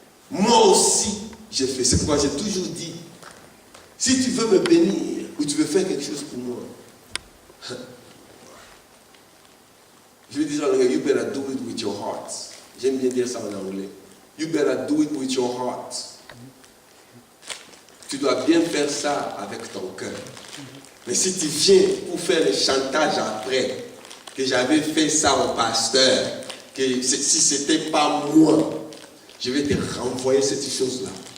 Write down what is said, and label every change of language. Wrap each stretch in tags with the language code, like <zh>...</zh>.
<fr>Moi aussi, j'ai fait. C'est pourquoi j'ai toujours dit, si tu veux me bénir ou tu veux faire quelque chose pour moi, je vais dire en anglais,</fr> <en>you better do it with your heart.</en> <fr>J'aime bien dire ça en anglais.</fr> <en>You better do it with your heart.</en> <fr>Tu dois bien faire ça avec ton cœur. Mais si tu viens pour faire le chantage après, que j'avais fait ça au pasteur, que si ce n'était pas moi, je vais te renvoyer cette chose-là.</fr>